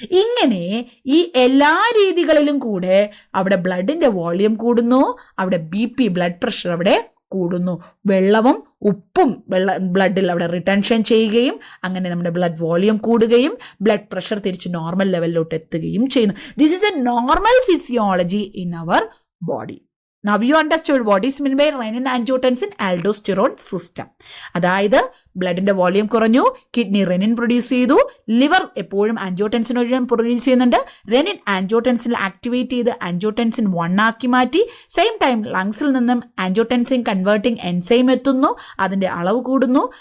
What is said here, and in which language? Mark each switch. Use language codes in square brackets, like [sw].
[ml] ഇങ്ങനെ ഈ എല്ലാ രീതികളിലും കൂടെ അവിടെ ബ്ലഡിന്റെ വോളിയം കൂടുന്നു, അവിടെ BP ബ്ലഡ് പ്രഷർ അവിടെ കൂടുന്നു. വെള്ളവും ഉപ്പും ബ്ലഡിൽ അവിടെ റിട്ടൻഷൻ ചെയ്യുകയും അങ്ങനെ നമ്മുടെ ബ്ലഡ് വോളിയം കൂടുകയും ബ്ലഡ് പ്രഷർ തിരിച്ച് നോർമൽ ലെവലിലോട്ട് എത്തുകയും ചെയ്യുന്നു. [en] This is a normal physiology in our body. Now you understood what is meant by renin angiotensin aldosterone system. [ml] അതായത് ബ്ലഡിന്റെ വോളിയം കുറഞ്ഞു, കിഡ്നി റെനിൻ പ്രൊഡ്യൂസ് ചെയ്തു, ലിവർ എപ്പോഴും ആൻജിയോടെൻസിൻ പ്രൊഡ്യൂസ് ചെയ്യുന്നുണ്ട്, renin ആൻജിയോടെൻസിനിൽ activate ചെയ്ത് angiotensin 1 ആക്കി മാറ്റി. സെയിം ടൈം ലങ്സിൽ നിന്നും angiotensin converting enzyme എത്തുന്നു, അതിന്റെ അളവ് കൂടുന്നു.